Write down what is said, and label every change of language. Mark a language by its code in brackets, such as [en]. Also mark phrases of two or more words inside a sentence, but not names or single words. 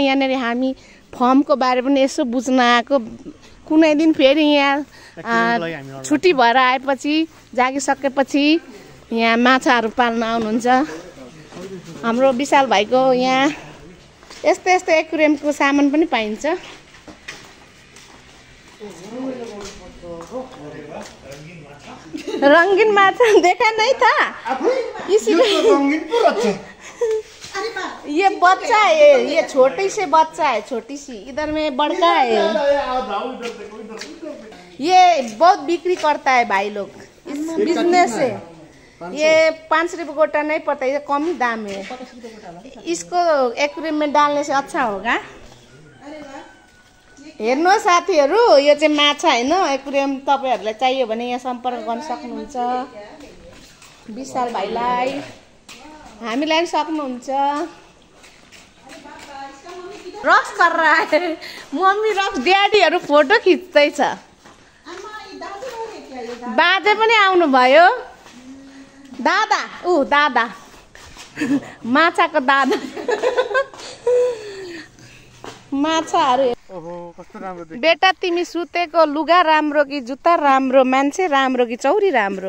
[ne] यहाँनिर हामी फर्मको बारे पनि यसो बुझ्न आएको। कुनै दिन फेरि यहाँ छुट्टी भएर आएपछि, जागिसकेपछि यहाँ माछाहरू पाल्न आउनुहुन्छ। हाम्रो विशाल भाइको यहाँ यस्तो एक्वेरियमको सामान पनि पाइन्छ। [hi] रंगीन माछा देखा नहीं था? ये बच्चा है, ये छोटी से बच्चा है, छोटी सी। इधर में बड़का है। ये बहुत बिक्री करता है भाई लोग, इस बिजनेस से। ये 5 रुपये गोटा नहीं पड़ता, ये कम ही दाम है। इसको एक्वेरियम में डालने से अच्छा होगा। [ne] हेर्नु साथीहरु, यो चाहिँ माछा हैन। एक्वेरियम तपाईहरुलाई चाहियो भने यहाँ सम्पर्क गर्न सक्नुहुन्छ। विशाल भाइलाई हामीलाई पनि सक्नुहुन्छ। रक्स गरेर आए मम्मी रक्स ड्याडीहरू फोटो खिच्दैछ बाजे पनि आउनु भयो दादा दादा माछाको दादा माछाहरू बेटा तिमी सुतेको लुगा राम्रो कि जुत्ता राम्रो मान्छे राम्रो कि चौरी राम्रो